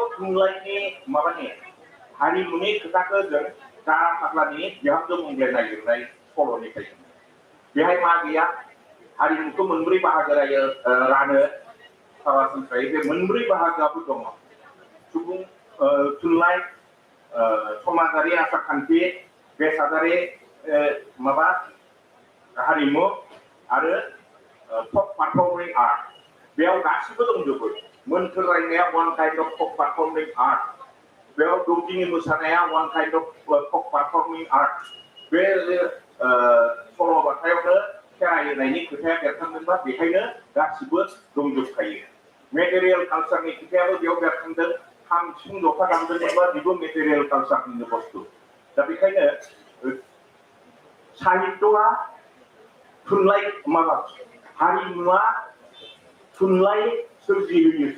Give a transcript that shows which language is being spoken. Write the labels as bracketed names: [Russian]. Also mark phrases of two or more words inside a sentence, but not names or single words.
[Bodo] थुनलाइनि माबानि हारिमुनि खोथाखौ जों जारा फाग्लानि बिहामजो मंग्लेनाय लिरनाय सल'निफ्राय बेहाय मा गैया हारिमुखौ मोनब्रै बाहागो रानो सरासनस्रायै बे मोनब्रै बाहागोआबो दङ सुबुं थुनलाइ समाजारि आसारखान्थि बेसादारि माबा हारिमु आरो folk [English] performing art [Bodo] बेयाव गासिबो दंजोबो मोन्थोर रायनाया [English] one kind of folk performing art [Bodo] बेयाव दौदिनि मोसानाया [English] one kind of performing art. [Bodo] बे सल'बाथायावनो खेराइ होनायनि खोथाया बेरखांदोंबा बेहायनो गासिबो दंजोबखायो। [English] material culture [Bodo] खोथायाबो बेयाव बेरखांदों। खाम सिफुं जथा दामदोंमोनबा बेबो [English] material culture [Bodo] बुस्थु। दा बेखायनो साहित्यआ थुनलाइ माबा हारिमुआ थुनलाइ सोरजिहोयोसो।